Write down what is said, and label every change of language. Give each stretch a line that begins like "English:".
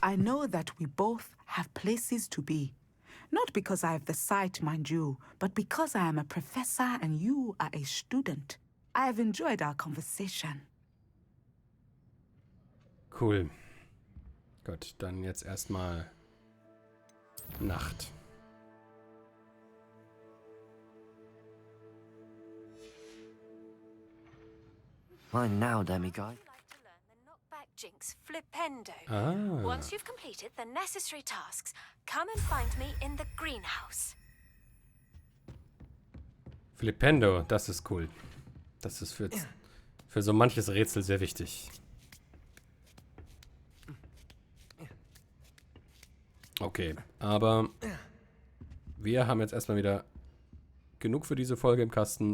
English: I know that we both have places to be. Not because I have the sight, mind you, but because I am a professor and you are a student. I have enjoyed our conversation. Cool.
German: Gut, dann jetzt erstmal Nacht.
English: Mine now, demiguy. Jinx Flipendo. Ah. Once you've completed the necessary tasks, come and find me in the greenhouse.
German: Flipendo, das ist cool. Das ist für so manches Rätsel sehr wichtig. Okay, aber wir haben jetzt erstmal wieder genug für diese Folge im Kasten.